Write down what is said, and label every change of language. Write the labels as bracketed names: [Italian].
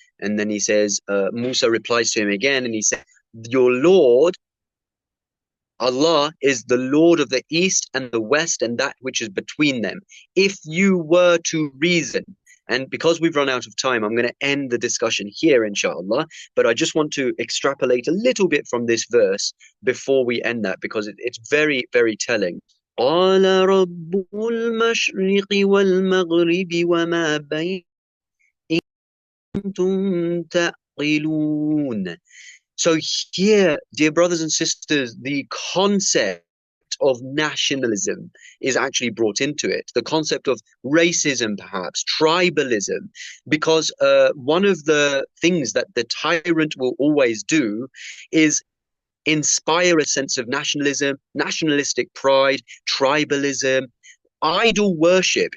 [English] And then he says, Musa replies to him again, and he says, "Your Lord Allah is the Lord of the East and the West and that which is between them. If you were to reason," and because we've run out of time, I'm going to end the discussion here, inshallah. But I just want to extrapolate a little bit from this verse before we end that, because it's very, very telling. [Arabic] قال رب المشرق والمغرب وما بين إن كنتم تعقلون. [English] So here, dear brothers and sisters, the concept of nationalism is actually brought into it. The concept of racism, perhaps, tribalism, because one of the things that the tyrant will always do is inspire a sense of nationalism, nationalistic pride, tribalism, idol worship.